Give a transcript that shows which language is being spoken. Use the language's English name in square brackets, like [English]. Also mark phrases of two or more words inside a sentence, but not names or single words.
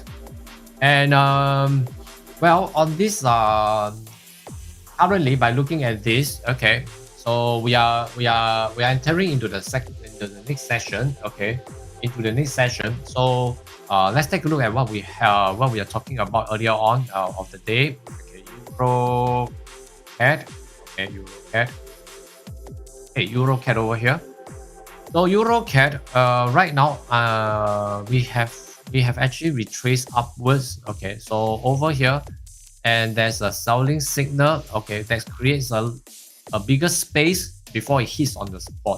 [English] And well, on this currently, by looking at this, okay, so we are entering into the next session. Okay, into the next session. So let's take a look at what we are talking about earlier on of the day. Okay, Euro CAD. Okay, Euro CAD. Okay, Euro CAD over here. So Euro CAD right now we have actually retraced upwards. Okay, so over here, and there's a selling signal. Okay, that creates a bigger space before it hits on the support.